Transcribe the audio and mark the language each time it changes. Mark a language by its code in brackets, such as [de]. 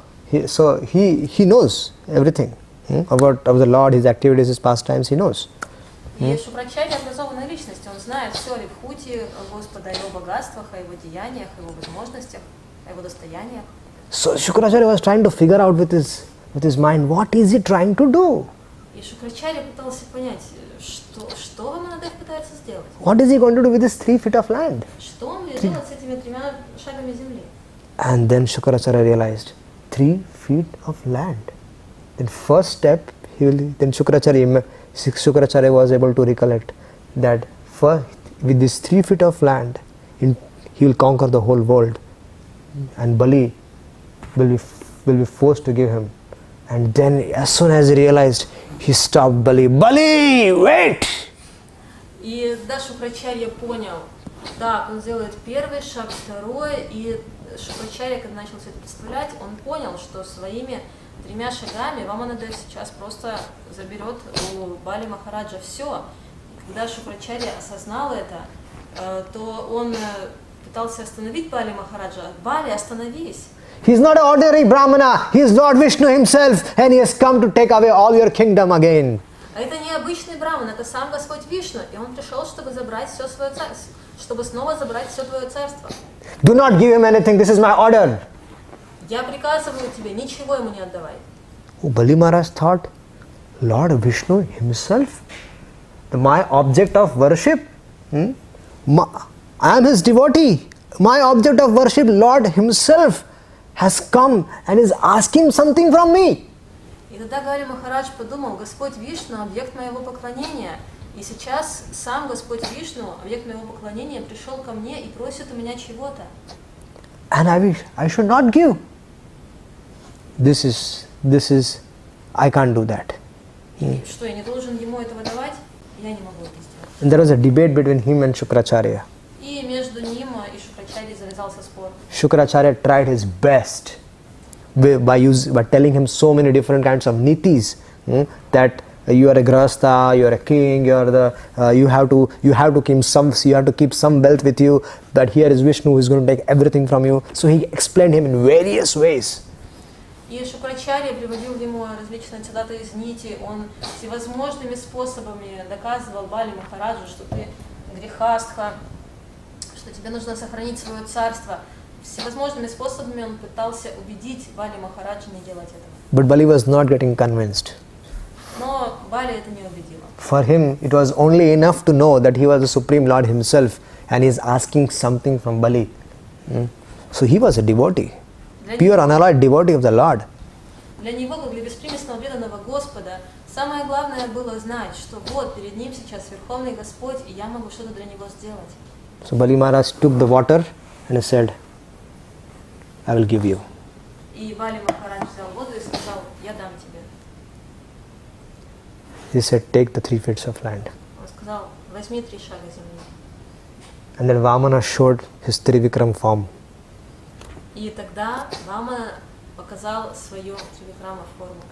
[en] He knows everything about of the Lord, his activities, his pastimes. He knows. [ru] И Шукрачарья образованная личность, он знает все о Вибхути Господа, о его богатствах, о его деяниях, о его возможностях, о его достояниях. [en] So Shukracharya was trying to figure out with his mind, what is he trying to do? [ru] И Шукрачарья пытался понять, что Ваманадев пытается сделать. [en] What is he going to do with this 3 feet of land? [ru] Что он будет делать с этими 3 шагами земли? [en] And then Shukracharya realized, 3 feet of land. Then first step, then Shukracharya was able to recollect that first, with this 3 feet of land, he will conquer the whole world. And Bali will be forced to give him. And then as soon as he realized, he stopped Bali. Bali, wait! [ru] И да, Шукрачарья понял, так, он сделает первый шаг, второй, и Шукрачарья, когда начал все это представлять, он понял, что своими 3 шагами Ваманадев сейчас просто заберет у Бали Махараджа все. Когда Шукрачарья осознал это, то он пытался остановить Бали Махараджа. Бали, остановись! [en] He is not an ordinary Brahmana, he is Lord Vishnu himself, and he has come to take away all your kingdom again. [ru] А это не обычный браман, это сам Господь Вишну, и он пришел, чтобы забрать все свое царство, чтобы снова забрать все твое царство. [en] Do not give him anything, this is my order. [ru] Я приказываю тебе, ничего ему не отдавай. [en] Bali Maharaj thought, Lord Vishnu himself, my object of worship, I am his devotee, my object of worship, Lord himself has come and is asking something from me. [ru] И тогда Бали Махарадж подумал, Господь Вишну – объект моего поклонения. И сейчас сам Господь Вишну, объект моего поклонения, пришел ко мне и просит у меня чего-то. [en] And I should not give. This is, I can't do that. [ru] И что, я не должен ему этого давать? Я не могу это сделать. [en] And there was a debate between him and Shukracharya. [ru] И между ним и Шукрачарьей завязался спор. [en] Shukracharya tried his best by telling him so many different kinds of nitis, that you are a grahastha, you are a king, you have to keep some wealth with you, but here is Vishnu who is going to take everything from you. So he explained him in various ways. [ru] И Шукрачарья приводил ему различные цитаты из Нити, он всевозможными способами доказывал Бали Махараджу, что ты грехастха, что тебе нужно сохранить свое царство. Всевозможными способами он пытался убедить Бали Махараджа не делать этого. [en] But Bali was not getting convinced. [ru] Но Бали это не убедило. [en] For him, it was only enough to know that he was the Supreme Lord himself and he is asking something from Bali. So he was a devotee, pure unalloyed devotee of the Lord. [ru] Для него, как для беспримесного преданного Господа, самое главное было знать, что вот перед ним сейчас Верховный Господь, и я могу что-то для него сделать. [en] So Bali Maharaj took the water and he said, I will give you. [ru] И Бали Махарадж взял воду и сказал, я дам тебе. [en] He said, take the 3 feet of land. [ru] Он сказал, возьми 3 шага земли. [en] And then Vamana showed his Trivikram form. [ru] И тогда Вамана показал свою Тривикрама форму.